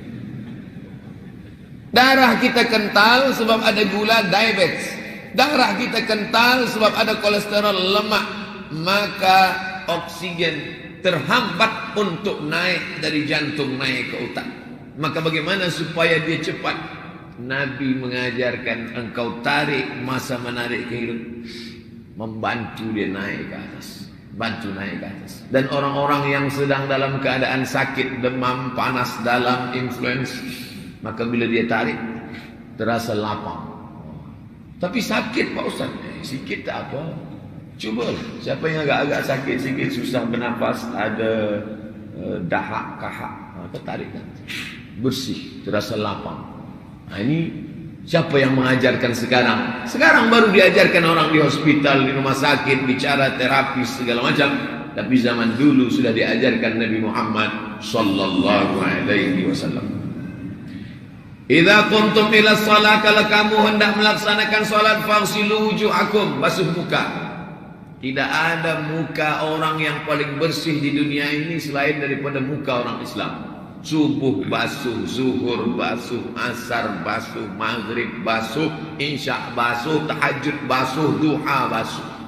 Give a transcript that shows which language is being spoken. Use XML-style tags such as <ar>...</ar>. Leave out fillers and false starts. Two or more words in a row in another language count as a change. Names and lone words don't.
<ms>Darah kita kental sebab ada gula, diabetes. Darah kita kental sebab ada kolesterol, lemak. Maka oksigen terhambat untuk naik dari jantung naik ke otak. Maka bagaimana supaya dia cepat? Nabi mengajarkan engkau tarik masa menarik ke hidung, membantu dia naik ke atas. Bantu naik ke atas. Dan orang-orang yang sedang dalam keadaan sakit, demam, panas dalam, influenza, maka bila dia tarik, terasa lapang. Tapi sakit Pak Ustaz. Sikit tak apa. Cuba. Siapa yang agak-agak sakit sikit, susah bernafas, ada dahak, kahak, maka tarik kan. Bersih, terasa lapang. Nah, ini siapa yang mengajarkan sekarang? Sekarang baru diajarkan orang di hospital, di rumah sakit, bicara terapis segala macam. Tapi zaman dulu sudah diajarkan Nabi Muhammad</ms> <ar>صلى الله عليه وسلم. إذا كنتم إلى الصلاة,</ar> <ms>kalau kamu hendak melaksanakan salat,</ms> <ar>فاغسلوا وجوهكم,</ar> <ms>basuh muka. Tidak ada muka orang yang paling bersih di dunia ini selain daripada muka orang Islam. Subuh basuh, zuhur basuh, asar basuh, maghrib basuh, isya basuh, tahajud basuh, duha basuh.</ms>